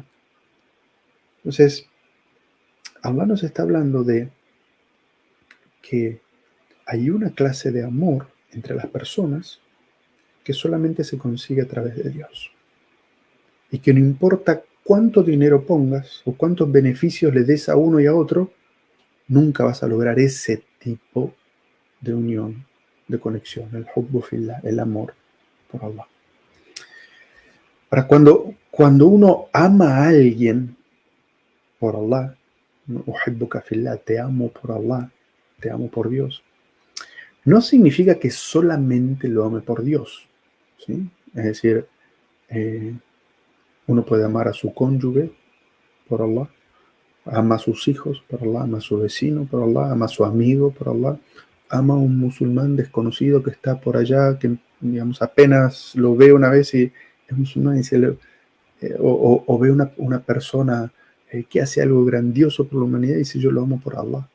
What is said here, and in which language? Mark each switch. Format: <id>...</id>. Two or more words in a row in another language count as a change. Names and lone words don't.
<es>Entonces, Allah nos está hablando de que hay una clase de amor entre las personas que solamente se consigue a través de Dios. Y que no importa cuánto dinero pongas o cuántos beneficios le des a uno y a otro, nunca vas a lograr ese tipo de unión, de conexión, el</es> <ar>حب في الله,</ar> <es>el amor por Allah. Ahora, cuando uno ama a alguien por Allah,</es> <ar>أحبك في الله,</ar> <es>te amo por Allah, te amo por Dios, no significa que solamente lo ame por Dios, ¿sí? Es decir, uno puede amar a su cónyuge por Allah, ama a sus hijos por Allah, ama a su vecino por Allah, ama a su amigo por Allah, ama a un musulmán desconocido que está por allá, que digamos apenas lo ve una vez y es musulmán, y o ve una persona que hace algo grandioso por la humanidad y dice yo lo amo por Allah.</es>